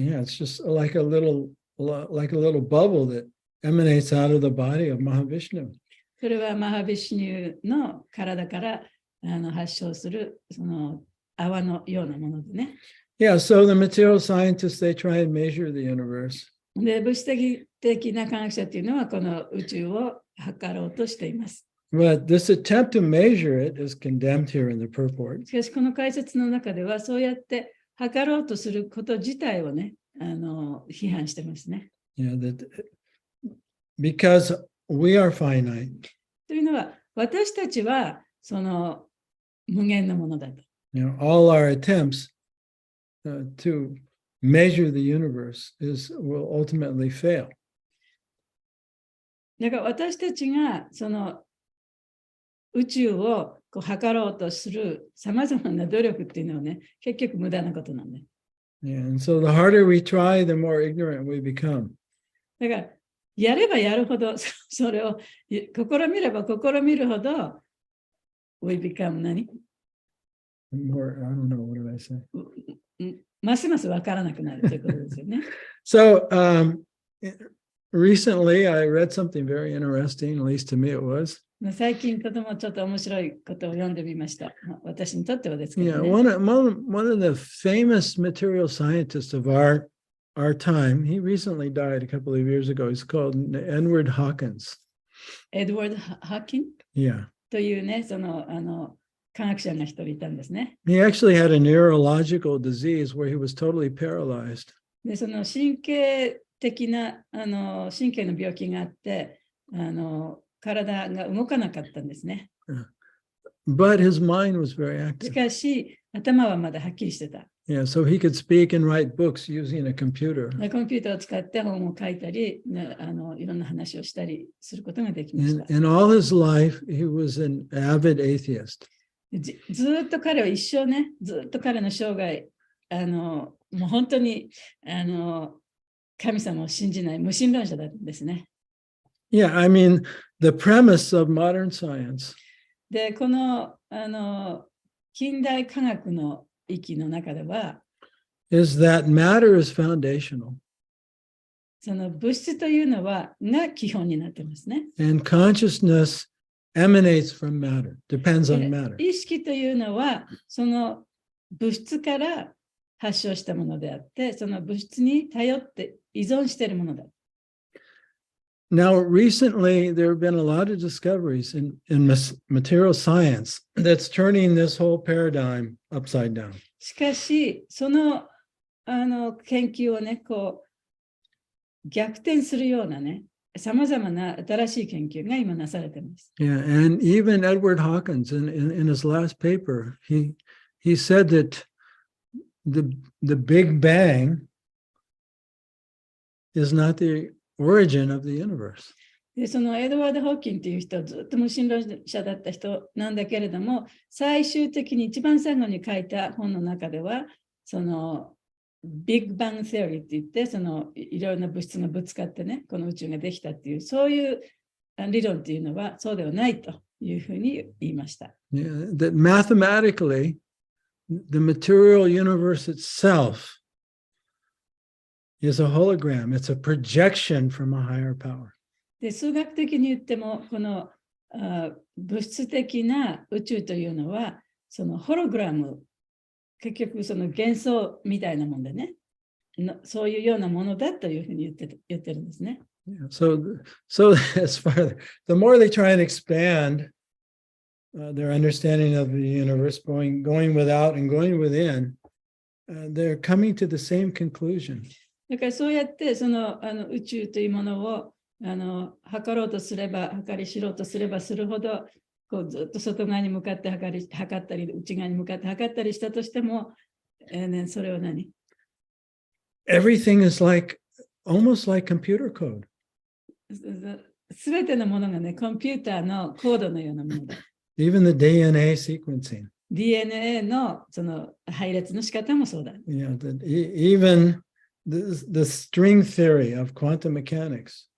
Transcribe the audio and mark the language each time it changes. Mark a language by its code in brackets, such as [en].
[en] Yeah, it's just like a little bubble that emanates out of the body of Mahavishnu. [ja] それはマハビシュニューの体から発症するその泡のようなものでね。 [en] Yeah, so the material scientists, they try and measure the universe. [ja] で、物質的な科学者というのはこの宇宙を測ろうとしています。 [en] But this attempt to measure it is condemned here in the purport. [ja] しかしこの解説の中ではそうやって測ろうとすること自体をね、批判してますね。 [en] Yeah, that because we are finite, [ja] というのは私たちはその無限のものだと。 [en] all our attempts to measure the universe will ultimately fail. [ja] だから私たちがその宇宙をこう測ろうとするさまざまな努力っていうのはね、結局無駄なことなんで。 [en] Yeah, and so the harder we try, the more ignorant we become. [ja] だから、やればやるほど、それを試みれば試みるほど、 [en] we become [ja] 何 [en] More, I don't know, what did I say? [ja] ますますわからなくなるということですよね。 [en] So recently I read something very interesting, at least to me it was. [ja] 最近とてもちょっと面白いことを読んでみました。私にとってはですけ Yeah, どね。 [en] one of the famous material scientists of our time, he recently died a couple of years ago. He's called Edward Hawkins. [ja] エドワード・ハーキン Yeah. というね、科学者が一人いたんですね。 [en] He actually had a neurological disease where he was totally paralyzed. [ja] で、その神経的な神経の病気があって、体が動かなかったんですね。 [en] But his mind was very [ja] し [en] active. [ja] かし、頭はまだはっきりしてた。 [en] Yeah, so he could speak and write books using a computer. [ja] コンピューターを使って本を書いたり、いろんな話をしたりすることができまし [en] And [ja] た。 [en] in all his life, he was an avid atheist. [ja] ずっと彼は一生ね、ずっと彼の生涯、もう本当に神様を信じない無神論者だったんですね。 [en] Yeah, I mean, the premise of modern science [ja] で、この近代科学の域の中では、 [en] is that matter is foundational [ja] その物質というのが基本になってますね。 [en] and consciousness emanates from matter, depends on [ja] で [en] matter. [ja] 意識というのは、その物質から発症したものであって、その物質に頼って依存しているものだ。 [en] Now, recently, there have been a lot of discoveries in material science that's turning this whole paradigm upside down. [ja] しかし、その研究をね、逆転するようなね、さまざまな新しい研究が今なされています。 [en] Yeah, and even Edward Hawkins, in his last paper, he said that the Big Bang is not the origin of the universe. [ja] で、そのエドワード・ホーキンという人はずっと無神論者だった人なんだけれども、最終的に一番最後に書いた本の中では、そのビッグバング・セオリーって言って、そのいろいろな物質がぶつかってね、この宇宙ができたっていう、そういう理論っていうのはそうではないというふうに言いました。 [en] Yeah, that mathematically, the material universe itself is a hologram. It's a projection from a higher power. [ja] で、数学的に言っても、この物質的な宇宙というのは、そのホログラム、結局その幻想みたいなもんでね、そういうようなものだというふうに言ってるんですね。 [en] Yeah, so as far the more they try and expand their understanding of the universe, going without and going within, they're coming to the same conclusion. [ja] だからそうやってその宇宙というものを測ろうとすれば、測り知ろうとすればするほど、ずっと外側に向かって測ったり、内側に向かって測ったりしたとしても、それは何？ [en] Everything is almost like computer code. [ja] すべてのものがね、コンピューターのコードのようなものだ。 [en] Even the DNA sequencing. [ja] DNA のその配列の仕方もそうだ。 [en] Yeah, even the string theory of quantum mechanics.